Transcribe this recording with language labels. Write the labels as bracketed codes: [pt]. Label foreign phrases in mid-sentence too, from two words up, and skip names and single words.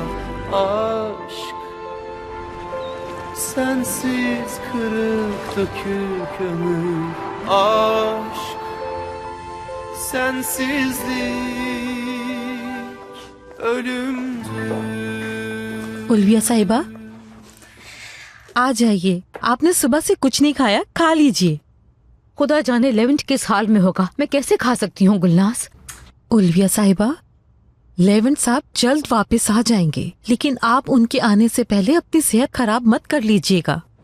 [tr] Aşk sensiz kırık dökük ömür. Aşk sensizlik ölümdür. [hi] उल्विया साहिबा, आ जाइए। आपने सुबह से कुछ नहीं खाया, खा लीजिए। खुदा जाने लेवेंट किस हाल में होगा, मैं कैसे खा सकती हूँ गुलनाज। उल्विया साहिबा, लेवेंट साहब जल्द वापस आ जाएंगे, लेकिन आप उनके आने से पहले अपनी सेहत खराब मत कर लीजिएगा।